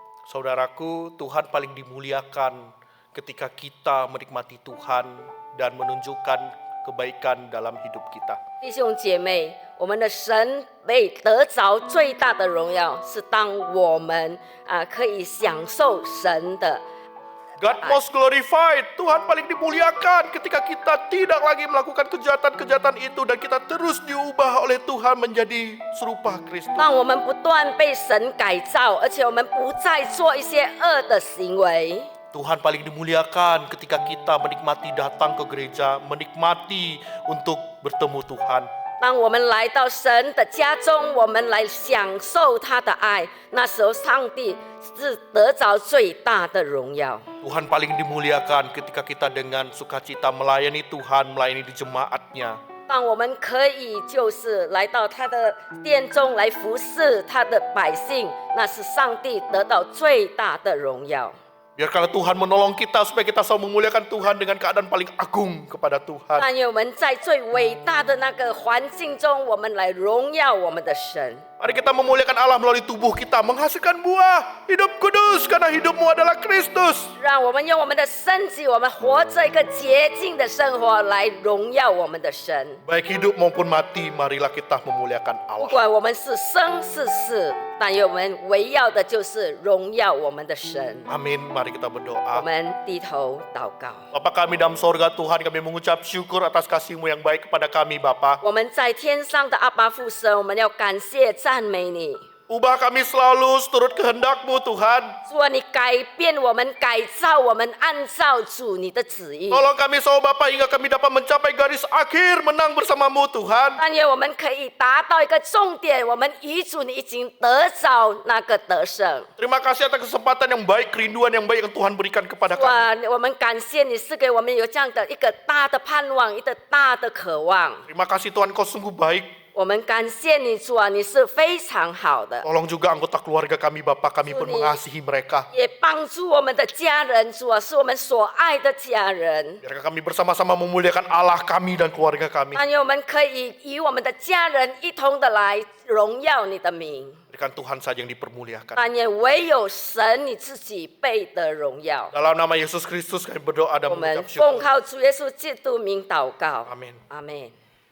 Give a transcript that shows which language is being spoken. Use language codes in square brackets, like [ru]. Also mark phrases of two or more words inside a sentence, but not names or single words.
[id] Saudaraku, Tuhan paling dimuliakan ketika kita menikmati Tuhan dan menunjukkan kebaikan dalam hidup kita. [zh] 弟兄姐妹，我们的神被得着最大的荣耀，是当我们可以享受神的。 [en] God most glorified, [id] Tuhan paling dimuliakan ketika kita tidak lagi melakukan kejahatan-kejahatan itu dan kita terus diubah oleh Tuhan menjadi serupa Kristus. [zh] 让我们不断被神改造，而且我们不再做一些恶的行为。 [id] Tuhan paling dimuliakan ketika kita menikmati datang ke gereja, menikmati untuk bertemu Tuhan. [zh] 当我们来到神的家中，我们来享受他的爱，那时候上帝是得着最大的荣耀。 [id] Tuhan paling dimuliakan ketika kita dengan sukacita melayani Tuhan, melayani di jemaatnya. [zh] 当我们可以就是来到他的殿中来服侍他的百姓，那是上帝得到最大的荣耀。 [id] Biarkanlah Tuhan menolong kita supaya kita selalu memuliakan Tuhan dengan keadaan paling agung kepada Tuhan. [zh] 但愿我们在最伟大的那个环境中，我们来荣耀我们的神。 [id] Mari kita memuliakan Allah melalui tubuh kita, menghasilkan buah hidup kudus karena hidupmu adalah Kristus. [zh] 让我们用我们的身体，我们活着一个洁净的生活来荣耀我们的神。 [id] Baik hidup maupun mati, marilah kita memuliakan [zh] 不 [id] Allah. [zh] 管我们是生是死，但愿我们围绕的就是荣耀我们的神。 [id] Amin, mari kita [zh] 我 [id] berdoa. [zh] 们低头祷告。 [id] Bapa kami dalam sorga, Tuhan, kami mengucap syukur atas kasih-Mu yang baik kepada kami, Bapa. [zh] 我们在天上的阿爸父神，我们要感谢赞美你。 [id] Ubah kami selalu seturut kehendak-Mu, Tuhan. [zh] 主啊，你改变我们，改造我们，按照主你的旨意。 [id] Tolong kami selalu Bapa hingga kami dapat mencapai garis akhir menang bersama-Mu, Tuhan. [zh] 但愿我们可以达到一个重点，我们与主你已经得着那个得胜。 [id] Terima kasih atas kesempatan yang baik, kerinduan yang baik yang Tuhan berikan kepada [zh] 主 [id] kami. [zh] 啊，我们感谢你赐给我们有这样的一个大的盼望，一个大的渴望。 [id] Terima kasih Tuhan, Kau sungguh baik. [zh] 我们感谢你，主啊，你是非常好的， [id] Tolong juga anggota keluarga kami, Bapak, kami pun Sudi. mengasihi mereka. [zh] 也帮助我们的家人，主啊，是我们所爱的家人。 [id] Biarkan kami bersama-sama memuliakan Allah kami dan keluarga kami. [zh] 但愿我们可以与我们的家人一同的来荣耀你的名。 [id] Berikan Tuhan saja yang dipermuliakan. [zh] 但愿唯有神你自己配得荣耀。 [id] Dalam nama Yesus Kristus kami berdoa dan [zh] 我们 [id] mengucap [zh] 奉 [id] syukur. [zh] 靠主耶稣基督名祷告， [id] Amin. [zh] 阿门。